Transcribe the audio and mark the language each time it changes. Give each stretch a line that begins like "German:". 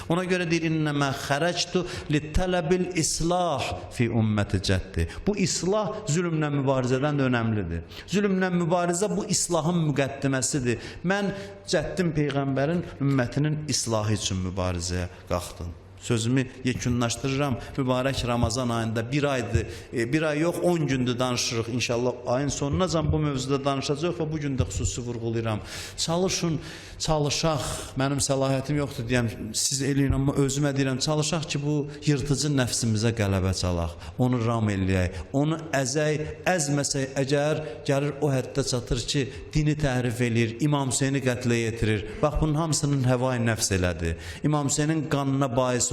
Azerbaijani: Ona görə deyir,
Arabic: İnnəmə xərəctu li-tələbil islah fi ümməti cəddi.
Azerbaijani: Bu islah zülmlə mübarizədən də önəmlidir. Zülmlə mübarizə bu islahın müqəddiməsidir. Mən cəddim Peyğəmbərin ümmətinin islahı üçün mübarizəyə qalxdım. Sözümü yekunlaşdırıram. Mübarək Ramazan ayında bir aydır, bir ay yox 10 gündür danışırıq. İnşallah ayın sonunacan bu mövzuda danışacaq və bugün də xüsusi vurğulayıram. Çalışaq, mənim səlahiyyətim yoxdur deyəm, siz eləyin, amma özümə deyirəm, çalışaq ki, bu yırtıcı nəfsimizə qələbə çalaq, onu ram eləyək, onu əzməsək, əgər gəlir o həddə çatır ki, dini təhrif eləyir, İmam Hüseyni qətlə yetirir. Bax, bunun hamısının həvai nəfs elədi. İmam Hüseynin qanına bais